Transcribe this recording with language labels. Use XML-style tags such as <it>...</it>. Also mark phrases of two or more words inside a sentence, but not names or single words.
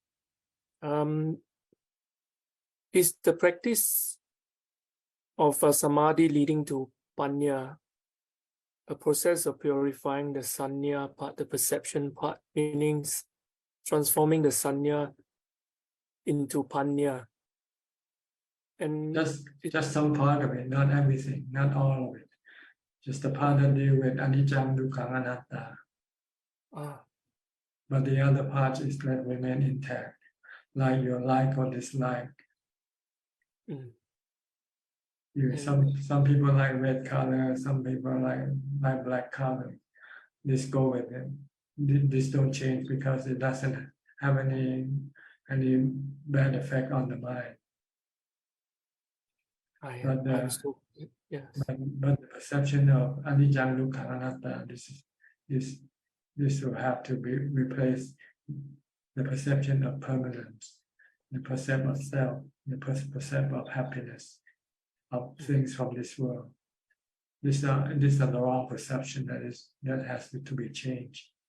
<en>Is the practice of samadhi leading to panya a process of purifying the sanya part, the perception part, meaning transforming the sanya into panya? And just some part of it, not everything, not all of it. Just the part that deal with</en> <pi>anicca, dukkha, anatta.</pi> <en>But the other part is that remain intact, like your like or dislike. Some people like red color, some people like black color. This go with it. This don't change because it doesn't have any bad effect on the mind. But the perception of</en> <pi>anicca, dukkha, anatta,</pi> <en>this will have to be replaced. The perception of permanence, the perception of self, the perception of happiness, of things from this world. This is the wrong perception that has to be changed.</en>